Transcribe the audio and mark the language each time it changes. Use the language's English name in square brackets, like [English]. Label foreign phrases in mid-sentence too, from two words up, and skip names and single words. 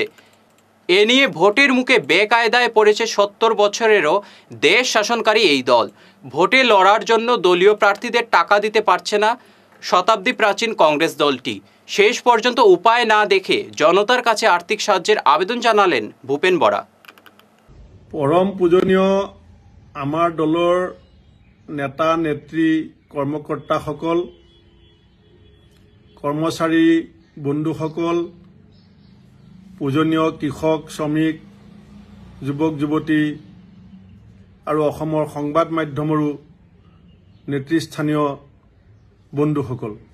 [Bangla] এ নিয়ে ভোটের মুখে বেকায়দায় পড়েছে 70 বছরেরও দেশ শাসনকারী এই দল। ভোটে লড়ার জন্য দলীয় প্রার্থীদের টাকা দিতে পারছে না শতাব্দী প্রাচীন কংগ্রেস দলটি। শেষ পর্যন্ত উপায় না দেখে জনতার কাছে আর্থিক সাহায্যের আবেদন জানালেন ভূপেন বরা। [Assamese] পরম পূজনীয় আমাৰ দলৰ নেতা নেত্ৰী কৰ্মকৰ্তাসকল, কৰ্মচাৰী বন্ধুসকল, পূজনীয় কৃষক, শ্ৰমিক, যুৱক যুৱতী আৰু অসমৰ সংবাদ মাধ্যমৰো নেতৃস্থানীয় বন্ধুসকল,